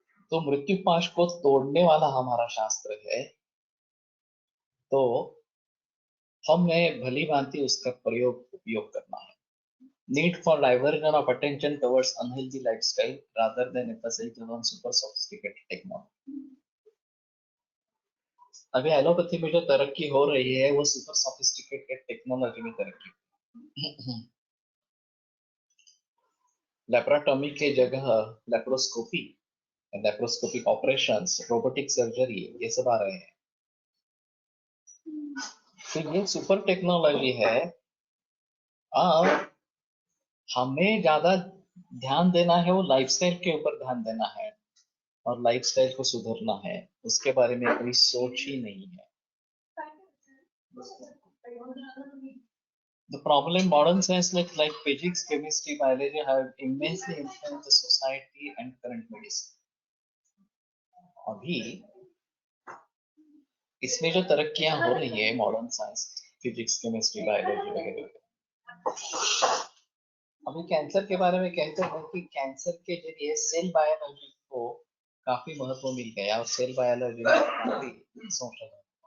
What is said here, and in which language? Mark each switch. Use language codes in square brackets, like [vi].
[hi] तो मृत्यु पाश को तोड़ने वाला हमारा शास्त्र है, तो हमें भली भांति उसका उपयोग करना है। [en] Need for diversion of attention towards unhealthy lifestyle rather than emphasizing on super sophisticated technology. [hi] अभी एलोपैथी में जो तरक्की हो रही है वो सुपर सोफिस्टिकेटेड टेक्नोलॉजी में तरक्की। लेप्रोटॉमी के जगह laparoscopy, laparoscopic operations, robotic surgery, ये सब आ रहे हैं। तो ये सुपर टेक्नोलॉजी है। और हमें ज्यादा ध्यान देना है वो लाइफस्टाइल के ऊपर ध्यान देना है और लाइफस्टाइल को सुधरना है, उसके बारे में कोई सोच ही नहीं है। [en] The problem modern science like physics, chemistry, biology have immensely influenced the society and current medicine. [hi] अभी इसमें जो तरक्कियां हो रही है modern science, physics, chemistry, biology वगैरह। अभी कैंसर के बारे में कहते हैं कि कैंसर के जरिए सेल बायोलॉजी को काफी महत्व मिल गया और सेल बायोलॉजी में काफी संशोधन।